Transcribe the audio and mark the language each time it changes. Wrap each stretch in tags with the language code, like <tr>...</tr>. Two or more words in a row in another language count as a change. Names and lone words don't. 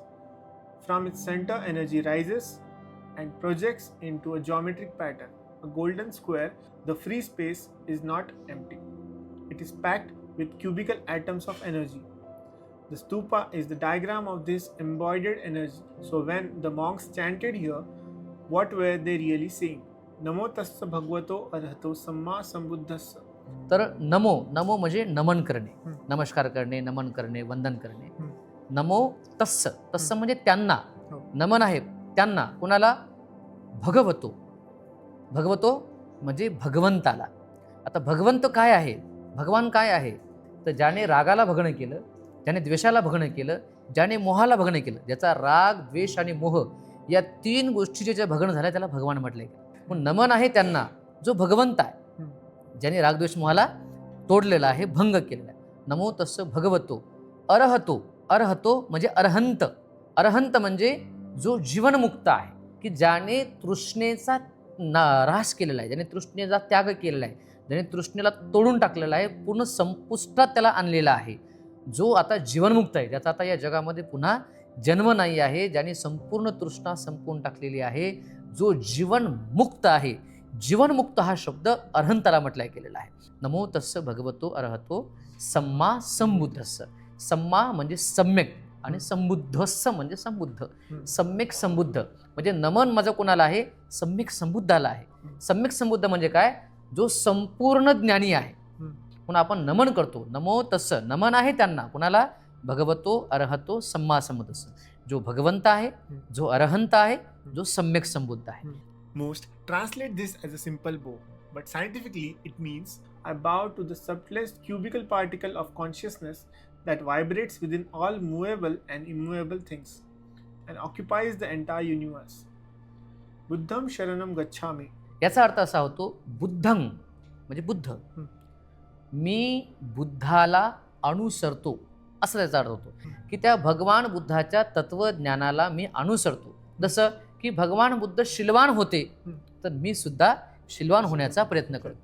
<en>From its center, energy rises and projects into a geometric pattern, a golden square. The free space is not empty. It is packed with cubical atoms of energy. The stupa is the diagram of this embodied energy. So when the monks chanted here, what were they really saying?</en> <pi>Namo tassa bhagavato arhato samma sambuddhassa.</pi> <mr>तर</mr> <pi>नमो नमो</pi> <mr>म्हणजे नमन करणे, नमस्कार करणे, नमन करणे, वंदन करणे.</mr> <pi>नमो तस्स,</pi> <mr>तस्स म्हणजे त्यांना, नमन आहे त्यांना. कुणाला? भगवतो. भगवतो म्हणजे भगवंताला. आता भगवंत काय आहे? भगवान काय आहे? तर ज्याने रागाला भगणं केलं, ज्याने द्वेषाला भगणं केलं, ज्याने मोहाला भगणं केलं, ज्याचा राग, द्वेष आणि मोह या 3 गोष्टीचे जे भगणं झालं त्याला भगवान म्हटलंय. पण नमन आहे त्यांना जो भगवंत आहे, ज्याने रागद्वेष मोहाला तोडलेला आहे, भंग केलेला आहे.</mr> <pi>नमो तस्स भगवतो अरहतो. अरहतो</pi> <mr>म्हणजे अरहंत. अरहंत म्हणजे जो जीवनमुक्त आहे, की ज्याने तृष्णेचा ऱ्हास केलेला आहे, ज्याने तृष्णेचा त्याग केलेला आहे, ज्याने तृष्णेला तोडून टाकलेला आहे, पूर्ण संपुष्टात त्याला आणलेला आहे, जो आता जीवनमुक्त आहे, ज्याचा आता या जगामध्ये पुन्हा जन्म नाही आहे, ज्याने संपूर्ण तृष्णा संपवून टाकलेली आहे, जो जीवनमुक्त आहे. जीवनमुक्त हा शब्द अरहंताला म्हटलाय गेलेला आहे.</mr> <pi>नमो तस्स भगवतो अरहतो सम्मा संबुद्धस्स.</pi> <mr>सम्मा म्हणजे सम्यक आणि संबुद्धस्स म्हणजे संबुद्ध. सम्यक संबुद्ध म्हणजे नमन माझं कोणाला आहे? सम्यक संबुद्धाला आहे. सम्यक संबुद्ध म्हणजे काय? जो संपूर्ण ज्ञानी आहे. म्हणून आपण नमन करतो.</mr> <pi>नमो तस्स,</pi> <mr>नमन आहे त्यांना. कुणाला?</mr> <pi>भगवतो अरहतो सम्मा संबुद्धस्स.</pi> <mr>जो भगवंत आहे, जो अरहंत आहे, जो सम्यक संबुद्ध आहे.</mr> <en>Most translate this as a simple bow, but scientifically it means I bow to the subtlest cubical particle of consciousness that vibrates within all movable and immovable things and occupies the entire universe.</en> <pi>Buddham Sharanam Gacchami.</pi> <mr>याचा अर्थ असा होतो बुद्धं म्हणजे बुद्ध, मी बुद्धाला अनुसरतो असं त्याचा अर्थ होतो की त्या भगवान बुद्धाच्या तत्वज्ञानाला मी अनुसरतो. जसं की भगवान बुद्ध शीलवान होते तर मी सुद्धा शीलवान होण्याचा प्रयत्न करतो.</mr>